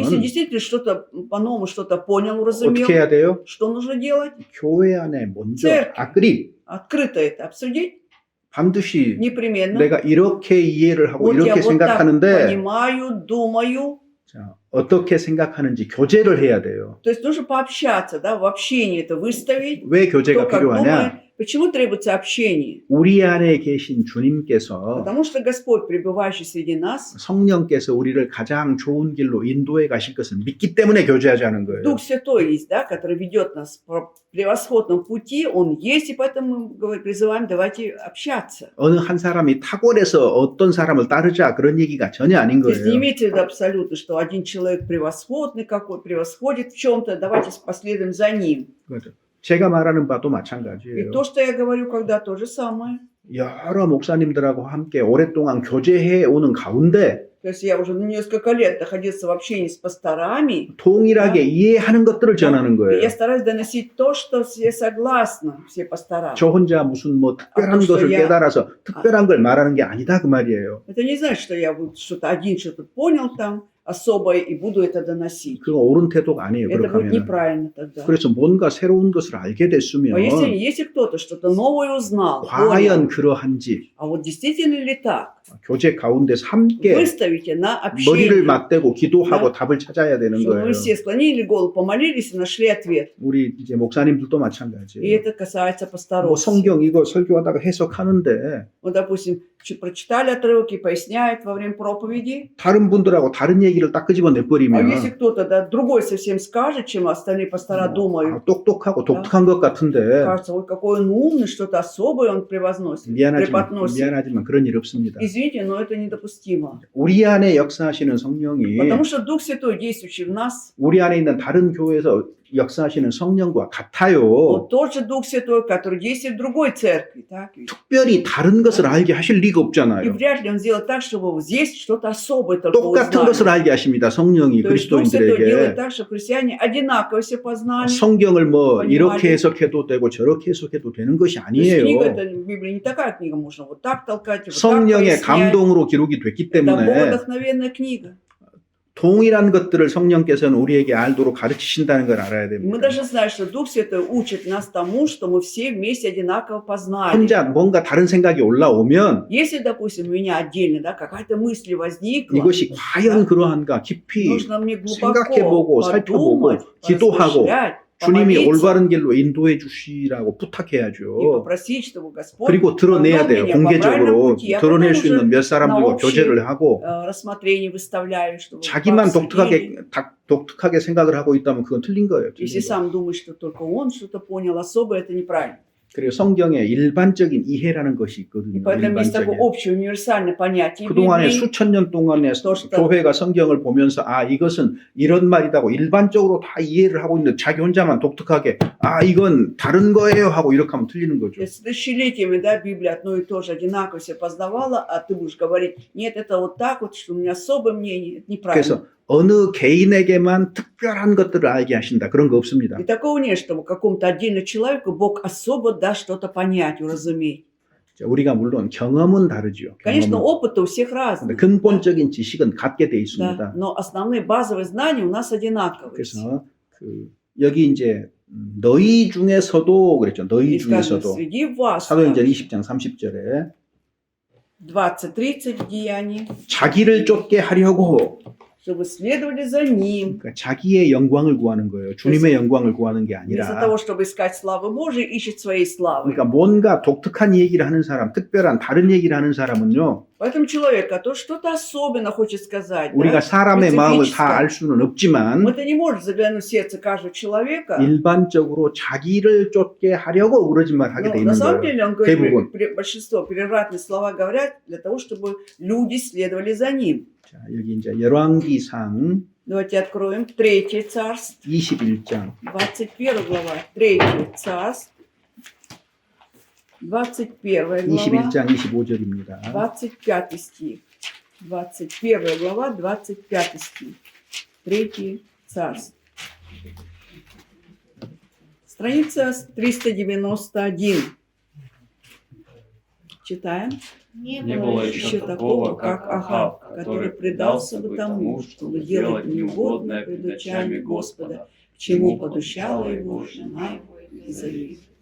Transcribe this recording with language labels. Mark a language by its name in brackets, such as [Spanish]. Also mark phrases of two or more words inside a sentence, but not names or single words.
[Russian] если действительно что-то по-новому что-то понял, уразумел, [Korean] 어떻게 해야 돼요? [Russian] что нужно делать? [Korean] 교회 안에 먼저 [Russian] Церковь. [Korean] 아그리 [Russian] Открыто это обсудить [Korean] 반드시 [Russian] непременно. [Korean] 내가 이렇게 이해를 하고 [Russian] Вот я [Korean] 이렇게 [Russian] вот так [Korean] 생각하는데 [Russian] понимаю, думаю. [Korean] 자, 어떻게 생각하는지 교제를 해야 돼요. [Russian] То есть нужно пообщаться, да, в общении это выставить. [Korean] 왜 [Russian] Кто [Korean] 교제가 [Russian] как [Korean] 필요하냐? [Russian] думает. Почему требуется общение? [Korean] 우리 안에 계신 주님께서 [Russian] Потому что Господь, пребывающий среди нас, [Korean] 성령께서 우리를 가장 좋은 길로 인도해 가실 것을 믿기 때문에 교제하자는 거예요. [Russian] Дух Святой есть, да, который ведет нас по превосходном пути, Он есть, и поэтому мы призываем, давайте общаться. [Korean] 어느 한 사람이 탁월해서 어떤 사람을 따르자 그런 얘기가 전혀 아닌 [Russian] То есть не [Korean] 거예요. [Russian] имейте в виду абсолютно, что один человек превосходный какой, превосходит в чем-то, давайте последуем за ним. [Korean] 그렇죠. 제가 말하는 바도 [Russian] И [Korean] 마찬가지예요. [Russian] то, что я говорю, когда то же самое. [Korean] 여러 목사님들하고 함께 오랫동안 교제해 오는 가운데 [Russian] То есть я уже несколько лет находился в общении с пасторами, [Korean] 동일하게 이해하는 것들을 전하는 [Russian] и [Korean] 거예요. [Russian] я стараюсь доносить то, что все согласны, все пастора. [Korean] 저 혼자 무슨 뭐 특별한 아, 또 것을 야- 깨달아서 특별한 걸 말하는 게 아니다 그 말이에요. [Russian] Это не значит, что я вот что-то один что-то понял там особое и буду это доносить. [Korean] 그거 옳은 태도가 아니에요. [Russian] Это [Korean] 그렇게 [Russian] будет [Korean] 하면. [Russian] неправильно тогда. [Korean] 그래서 뭔가 새로운 것을 알게 됐으면 [Russian] А если кто-то что-то новое узнал, [Korean] 과연 [Russian] понял, [Korean] 그러한지 [Russian] а вот действительно ли так, [Korean] 교제 가운데서 함께 [Russian] выставите на [Korean] 머리를 [Russian] общение, [Korean] 맞대고 기도하고 네. 답을 찾아야 되는 [Russian] чтобы [Korean] 거예요. [Russian] вы все склонили голову, помолились и нашли ответ. [Korean] 우리 이제 목사님들도 [Russian] И [Korean] 마찬가지예요. [Russian] это касается [Korean] 뭐 [Russian] пасторов. [Korean] 성경 이거 설교하다가 해석하는데 [Russian] Вот, допустим, прочитали отрывки, поясняют во время проповеди. [Korean] 다른 분들하고 다른 얘기를 딱 끄집어 [Russian] А [Korean] 내버리면 [Russian] если кто-то да, другой совсем скажет, чем остальные пастора думают, [Korean] 똑똑하고 독특한 것 같은데 [Russian] кажется, ой, какой он умный, что-то особое он преподносит. [Korean] 미안하지만 그런 일 없습니다. [Russian] Извините, но это недопустимо. [Korean] 우리 안에 역사하시는 성령이 [Russian] Потому что Дух Святой, действующий в нас, [Korean] 우리 안에 있는 다른 교회에서 역사하시는 성령과 같아요. [Russian] вот тот же Дух Святой, который действует в другой церкви. Так? ведь? [Korean] 특별히 다른 것을 알게 하실 리가 [Russian] И [Korean] 없잖아요. [Russian] вряд ли он сделает так, чтобы вот здесь что-то особое только [Korean] 똑같은 [Russian] узнали. [Korean] 것을 알게 하십니다. 성령이 [Russian] То есть Дух Святой делает [Korean] 그리스도인들에게 [Russian] так, что христиане одинаково все познали. [Korean] 성경을 뭐 [Russian] понимали. [Korean] 이렇게 해석해도 되고 저렇게 해석해도 되는 것이 [Russian] То есть книга, [Korean] 아니에요. [Russian] это, Библия не такая книга, можно вот так толкать, вот так [Korean] 성령의 [Russian] пояснять. [Korean] 감동으로 기록이 됐기 [Russian] Это [Korean] 때문에 [Russian] богодохновенная книга. [Korean] 동일한 것들을 성령께서는 우리에게 알도록 가르치신다는 걸 알아야 [Russian] И мы [Korean] 됩니다. [Russian] должны знать, что Дух Святой учит нас тому, что мы все вместе одинаково познали. [Korean] 혼자 뭔가 다른 생각이 올라오면 [Russian] Если, допустим, у меня отдельно да, какая-то мысль возникла, [Korean] 이것이 과연 그러한가 깊이 [Russian] нужно мне глубоко [Korean] 생각해보고 살펴보고 [Russian] подумать, [Korean] 기도하고 [Russian] поразмышлять, [Korean] 주님이 [Russian] помолиться [Korean] 올바른 길로 인도해 주시라고 [Russian] и [Korean] 부탁해야죠. [Russian] попросить, чтобы Господь [Korean] 그리고 드러내야 [Russian] повел [Korean] 돼요. [Russian] меня по правильному [Korean] 공개적으로 [Russian] пути. А [Korean] 드러낼 [Russian] потом [Korean] 수 있는 [Russian] уже [Korean] 몇 사람들과 [Russian] на общее, [Korean] 교제를 하고 [Russian] рассмотрение выставляю, чтобы [Korean] 자기만 [Russian] обсудили. [Korean] 독특하게 생각을 하고 있다면 그건 틀린 거예요. 틀린 [Russian] Если [Korean] 거. [Russian] сам думает, что только он что-то понял особое, это неправильно. [Korean] 그리고 성경에 일반적인 이해라는 것이 [Russian] И [Korean] 있거든요. [Russian] поэтому есть такое [Korean] 일반적인. [Russian] общее универсальное понятие [Korean] 그동안에 [Russian] Библии. [Korean] 수천 년 동안에 [Russian] 또 что- [Korean] 교회가 성경을 보면서 아 이것은 이런 말이다고 일반적으로 다 이해를 하고 있는데 자기 혼자만 독특하게 아 이건 다른 거예요 하고 이렇게 하면 틀리는 거죠. [Russian] То есть тысячелетиями, да, Библия одно и то же одинаково все познавала, а ты будешь говорить, нет, это вот так вот, что у меня особое мнение, это неправильно. [Korean] 그래서 어느 개인에게만 특별한 것들을 알게 하신다. 그런 거 없습니다. [Russian] И такого нет, чтобы какому-то отдельному человеку Бог особо даст что-то понять, уразуметь. [Korean] 자, 우리가 물론 경험은 다르죠. [Russian] Конечно, [Korean] 경험은. [Russian] опыт у всех [Korean] 근데 [Russian] разный. [Korean] 근본적인 지식은 같게 돼 [Russian] Да, [Korean] 있습니다. [Russian] но основные базовые знания у нас одинаковые. [Korean] 그래서 여기 이제 너희 중에서도 그랬죠. 너희 [Russian] И сказано, [Korean] 중에서도 [Russian] среди вас, [Korean] 사도행전 20장 30절에 [Russian] 20-30 деяний, [Korean] 자기를 쫓게 하려고 [Russian] чтобы следовали за Ним. [Korean] 그러니까 자기의 영광을 구하는 거예요. 주님의 영광을 구하는 게 [Russian] Вместо [Korean] 아니라 [Russian] того, чтобы искать славы Божией, ищет своей славы. [Korean] 그러니까 뭔가 독특한 얘기를 하는 사람, 특별한 다른 얘기를 하는 사람은요. [Russian] Поэтому человек, который что-то особенно хочет сказать, [Korean] 우리가 [Russian] да, [Korean] 사람의 마음을 다 [Russian] специфическое, [Korean] 알 수는 없지만 [Russian] мы-то не можем заглянуть в сердце каждого человека. [Korean] 일반적으로 자기를 쫓게 하려고 그러지만 하게 [Russian] Но [Korean] 돼 [Russian] на [Korean] 있는 [Russian] самом [Korean] 거예요. [Russian] деле, он говорит, [Korean] 대부분. [Russian] большинство превратные слова говорят для того, чтобы люди следовали за ним. [Korean] 자, 여기 이제 열왕기상 [Russian] Давайте откроем 3 царств, [Korean] 21장 [Russian] 21 глава, 3 царств, 21 глава, [Korean] 21장 25절입니다. [Russian] 25 стих. 21 глава, 25 стих. Третье царство. Страница 391. Читаем. Не было еще такого, как Ахав, который предался бы тому, чтобы делать неугодное пред очами Господа, к чему подущала его жена его Изавель.